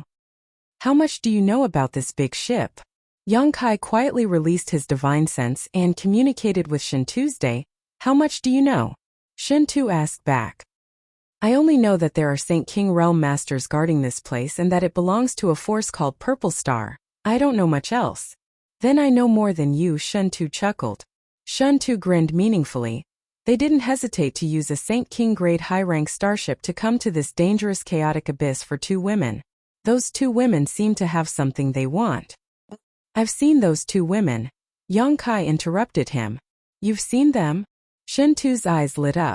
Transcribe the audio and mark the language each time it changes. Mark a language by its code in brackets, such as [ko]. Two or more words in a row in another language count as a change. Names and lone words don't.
[en] How much do you know about this big ship? Yang Kai quietly released his divine sense and communicated with Shen-Tuesday. How much do you know? Shen-Tu asked back. I only know that there are St. King Realm Masters guarding this place and that it belongs to a force called Purple Star. I don't know much else. Then I know more than you, Shen-Tu chuckled. Shen-Tu grinned meaningfully. They didn't hesitate to use a St. King grade high-rank starship to come to this dangerous chaotic abyss for 2 women. Those 2 women seem to have something they want. I've seen those 2 women. Yang Kai interrupted him. You've seen them? Shen-Tu's eyes lit up.